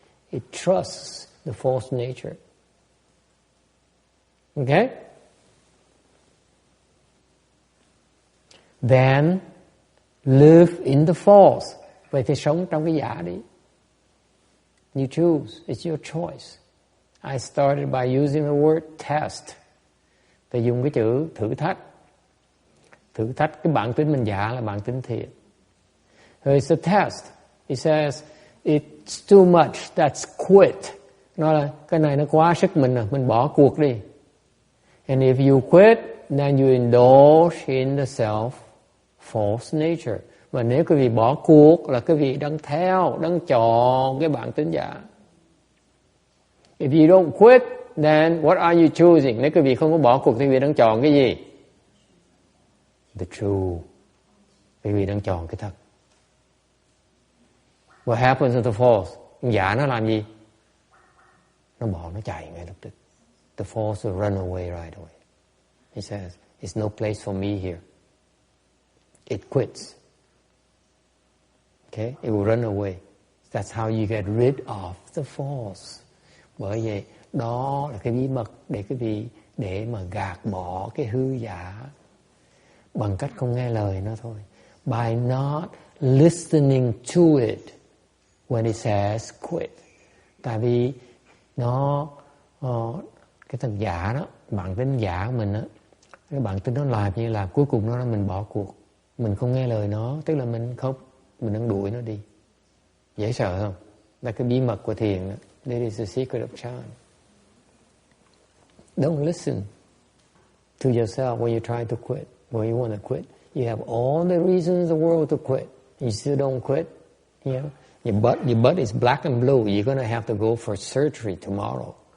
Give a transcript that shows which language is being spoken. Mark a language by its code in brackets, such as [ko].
[en] It trusts the false nature. Okay? Then live in the false. [vi] Vậy thì sống trong cái giả đi. [en] You choose. It's your choice. I started by using the word test. [vi] Tôi dùng cái chữ thử thách. Thử thách cái bản tính mình giả là bản tính thiện. [en] It's a test. It says, it's too much, that's quit. [vi] Nó là, cái này nó quá sức mình rồi, mình bỏ cuộc đi. [en] And if you quit, then you indulge in the self-false nature. [vi] Và nếu quý vị bỏ cuộc là quý vị đang theo, đang chọn cái bản tính giả. [en] If you don't quit, then what are you choosing? [vi] Nếu quý vị không có bỏ cuộc thì quý vị đang chọn cái gì? [en] The true. [vi] Quý vị đang chọn cái thật. [en] What happens to the false? [vi] Giả nó làm gì? Nó bỏ, nó chạy ngay lập tức. [en] The false will run away right away. He says, it's no place for me here. It quits. Okay? It will run away. That's how you get rid of the false. [vi] Bởi vậy, đó là cái bí mật để quý vị, để mà gạt bỏ cái hư giả bằng cách không nghe lời nó thôi. [en] By not listening to it when it says quit. [vi] Tại vì nó cái thằng giả đó, bản tính giả của mình á, cái bản tính nó làm như là cuối cùng nó mình bỏ cuộc, mình không nghe lời nó, tức là mình đang đuổi nó đi. Dễ sợ không? Là cái bí mật của thiền đó. [en] That is the secret of Chan. Don't listen to yourself when you try to quit, when you want to quit. You have all the reasons in the world to quit. You still don't quit. You know, your butt is black and blue. You're going to have to go for surgery tomorrow.